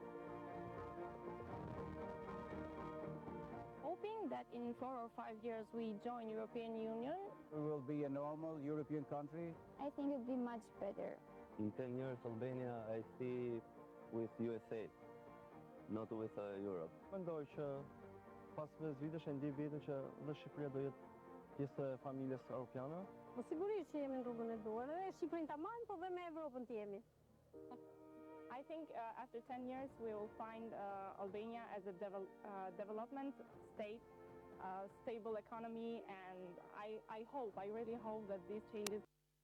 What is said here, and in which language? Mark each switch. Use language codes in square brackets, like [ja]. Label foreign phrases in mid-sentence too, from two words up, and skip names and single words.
[en] Hoping that in 4 or 5 years we join European Union, We will be a normal European country. I think it would be much better. In 10 years, Albania, I see with USA, not with Europe. [sq] Mendoj që pas 10 vitesh e ndjej veten që dhe Shqipëria do jetë pjesë e familjes europiane. Po sigurisht që jemi në rrugën e duhur, edhe Shqipërinë tamam, po dhe me Evropën të jemi. [en] I think after 10 years we will find Albania as a development state, stable economy, and I really hope that these changes